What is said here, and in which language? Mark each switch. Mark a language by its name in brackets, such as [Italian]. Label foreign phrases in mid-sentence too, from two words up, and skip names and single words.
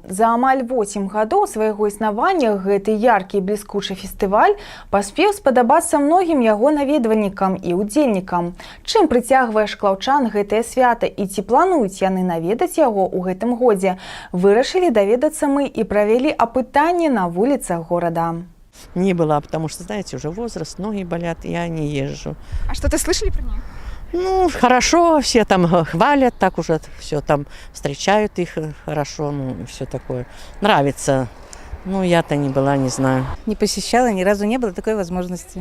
[Belarusian] За амаль 8 гадоў свайго існавання гэты яркі і бліскучы фестываль паспеў спадабацца многім яго наведвальнікам і удзельнікам. Чым прыцягвае шклаўчан гэтае свята і ці плануюць яны наведаць яго ў гэтым годзе? Вырашылі даведацца мы і правялі апытанне на вуліцах горада. [Russian] Не была, потому что, знаете, уже возраст, ноги болят, я не езжу. А что-то слышали про нее? Ну, хорошо, все там хвалят, так уже все там встречают их хорошо, ну, все такое. Нравится. Ну, я-то не была, не знаю. Не посещала, ни разу не было такой возможности.